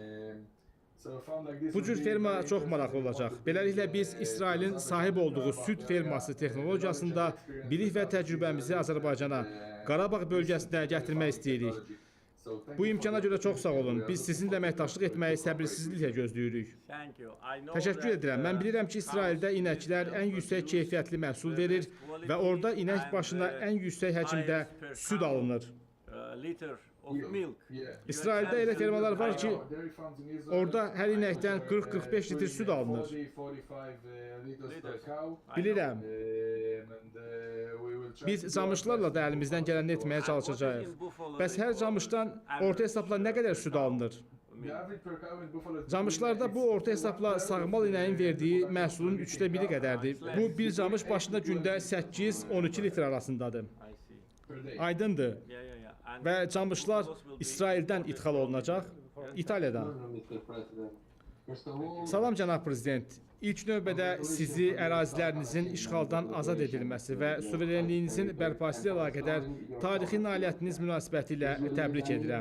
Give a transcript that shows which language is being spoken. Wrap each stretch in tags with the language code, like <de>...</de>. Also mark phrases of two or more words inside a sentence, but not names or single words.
<az>Bu cür ferma çox maraqlı olacaq. Beləliklə biz İsrailin sahib olduğu süd ferması texnologiyasında bilik və təcrübəmizi Azərbaycana, Qarabağ bölgəsinə gətirmək istəyirik. Bu imkana görə çox sağ olun. Biz sizinlə əməkdaşlıq etməyi səbirsizliklə gözləyirik.</az> <en>Thank you. I know</en> <az>Təşəkkür</az> <en>that,</en> <az>edirəm. Mən bilirəm ki, İsraildə inəklər ən yüksək keyfiyyətli məhsul verir və orada inək başına ən yüksək həcmdə süd alınır.</az> <en>liter of milk.</en> <az>İsraildə elə fermalar var ki, orada hər inəkdən 40-45 litr süd alınır. Bilirəm. Biz camışlarla da əlimizdən gələni etməyə çalışacağıq. Bəs hər camışdan orta hesabla nə qədər süd alınır? Camışlarda bu orta hesabla sağmal inəyin verdiyi məhsulun 1/3 qədərdir. Bu bir camış başına gündə 8-12 litr arasındadır.</az> <en>I see.</en> <az>Aydındır.</az> <en>Yeah. And</en> <az>Və camışlar İsraildən ixal olunacaq, İtaliyadan. Salam cənab prezident. İlk növbədə sizi ərazilərinizin işğaldan azad edilməsi və suverenliyinizin bərpası ilə əlaqədar tarixi nailiyyətiniz münasibətilə təbrik edirəm.</az>